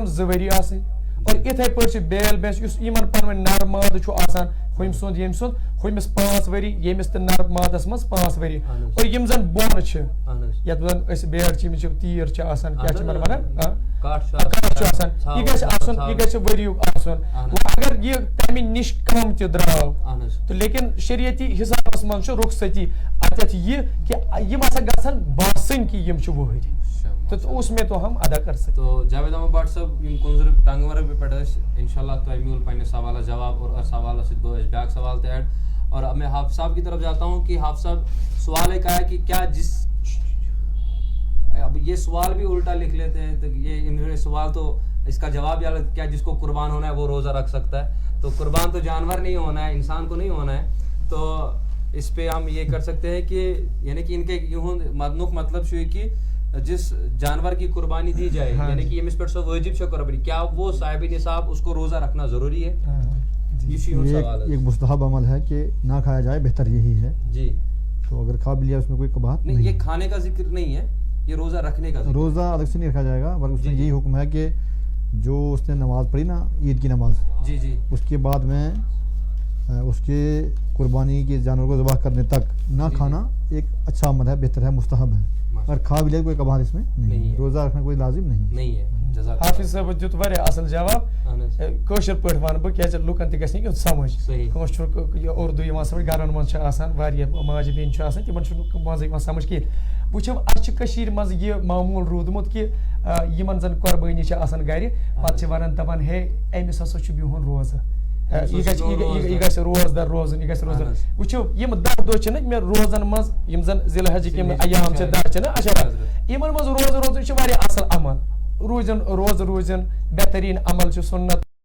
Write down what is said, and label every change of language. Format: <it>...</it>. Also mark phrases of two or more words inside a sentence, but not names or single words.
<ks>2 ؤری آسٕنۍ اور یِتھے پٲٹھۍ چھِ بیل بھینس یُس یِمن پانہٕ ؤنۍ نر مادٕ چھُ آسان ہُمہِ سُنٛد ییٚمہِ سُنٛد ہُمِس 5 ؤری ییٚمِس تہٕ نر مادس منٛز 5 ؤری اور یِم زن بۄن چھِ یتھ زن أسۍ بیٹ چھِ یِمِس چھِ تیٖر چھِ آسان کیاہ چھِ یِمن ونان کٹھ چھُ آسان یہِ گژھِ آسُن یہِ گژھِ ؤریُک آسُن اگر یہِ تمہِ نِش کم تہِ درٛاو تہٕ لیکن شریعتی حسابس منٛز چھُ رخصتی اتٮ۪تھ یہِ کہِ یِم ہسا گژھن باسٕنۍ کہِ یِم چھِ وٕہٕرۍ</ks> <ur>تو اس میں تو ہم ادا کر سکتے.</ur> <ks>تو جاوید احمد بٹ صٲب یِم کُنزر ٹنٛگمرگ پٮ۪ٹھ ٲسۍ انشاءاللہ تۄہہِ میوٗل پنٛنِس سوالس جواب اور سوالس سۭتۍ گوٚو اَسہِ بیٛاکھ سوال تہِ ایڈ</ks> <ur>اور میں حافظ صاحب کی طرف جاتا ہوں کہ حافظ صاحب سوال ایک آیا کہ کیا جس اب یہ سوال بھی الٹا لکھ لیتے ہیں تو یہ انہوں نے سوال تو اس کا جواب یہ کیا جس کو قربان ہونا ہے وہ روزہ رکھ سکتا ہے تو قربان تو جانور نہیں ہونا ہے انسان کو نہیں ہونا ہے تو اس پہ ہم یہ کر سکتے ہیں کہ یعنی کہ ان کے</ur> <ks>مدنک مطلب چھُ یہِ</ks> <ur>کہ جس جانور کی قربانی دی جائے یعنی کہ</ur> <ks>ییٚمِس پٮ۪ٹھ سۄ وٲجِب چھِ</ks> <ur>قربانی کیا وہ صاحب نصاب اس کو روزہ رکھنا ضروری ہے. یہ ایک مستحب عمل ہے کہ نہ کھایا جائے بہتر یہی ہے جی تو اگر کھا بھی لیا اس میں کوئی قباحت نہیں یہ کھانے کا ذکر نہیں ہے یہ روزہ رکھنے کا روزہ الگ سے نہیں رکھا جائے گا بلکہ اس میں یہی حکم ہے کہ جو اس نے نماز پڑھی نا عید کی نماز جی جی اس کے بعد میں اس کے قربانی کے جانور کو ذبح کرنے تک نہ کھانا ایک اچھا عمل ہے بہتر ہے مستحب ہے اگر کھا بھی لے کوئی قباحت اس میں نہیں روزہ رکھنا کوئی لازم نہیں ہے.</ur> <ks>حافظ صٲب دیُت واریاہ اصل جواب کٲشِر پٲٹھۍ وَنہٕ بہٕ کیازِ لُکن تہِ گژھِ نہٕ یُن سمجھ کٲنٛسہِ چھُنہٕ یہِ اردوٗ یِوان سمجھ گرن منٛز چھِ آسان واریاہ ماجہِ بیٚنہِ چھِ آسان تِمن چھُنہٕ منٛزٕ یِوان سمجھ کینٛہہ وٕچھو اَسہِ چھِ کٔشیٖرِ منٛز یہِ معموٗل روٗدمُت کہِ یِمن زن قۄربٲنی چھِ آسان گرِ پتہٕ چھِ ونان دپان ہے أمِس ہسا چھُ بِہُن روزٕ یہِ گژھِ روزدر روزُن یہِ گژھِ روزدر وٕچھو یِم 10 دۄہ چھِنہٕ مےٚ روزن منٛز یِم زن ذی الحجٕکۍ یِم ایام چھِ 10 چھِنہٕ عشرا یِمن منٛز روزٕ روزُن چھُ واریاہ اصل عمل روزن بہتریٖن عمل چھُ سُنت</ks>